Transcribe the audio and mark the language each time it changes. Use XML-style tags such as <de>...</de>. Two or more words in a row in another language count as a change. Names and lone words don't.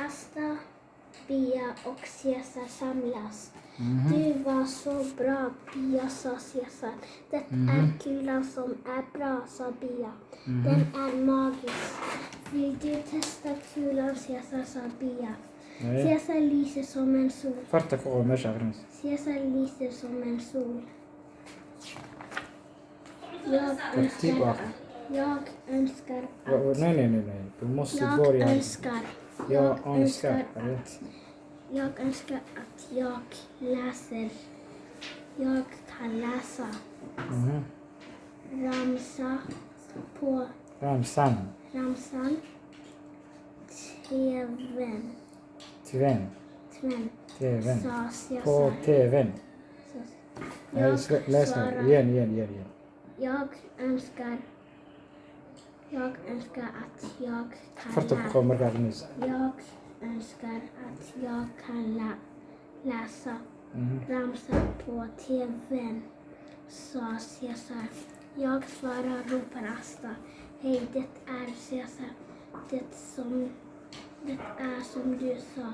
<sv>Asta, Bia och Cesar samlas. Du var så bra, Bia, sa Cesar. Det är kulan som är bra, sa Bia. Den är magisk. Vill du testa kulan, Cesar, sa Bia. Cesar lyser som en sol.</sv> <so>farta ku qabo meesha akhrinaysa.</so> <sv>Cesar lyser som en sol. Jag önskar Nej. Du måste börja. Jag önskar att jag läser. Jag kan läsa. Ramsa på Ramsan. TV:n. TV:n. Sa På Cesar. TV:n. Nej, läs nu. Igen. Jag önskar att jag kan</sv> <so>Farta ku qabo marka akhrinaysa.</so> <sv>Jag önskar att jag kan läsa ramsa på TV:n, sa Cesar. Jag svarar, ropar Asta. Hej, det är Cesar. Det är som du sa.</sv>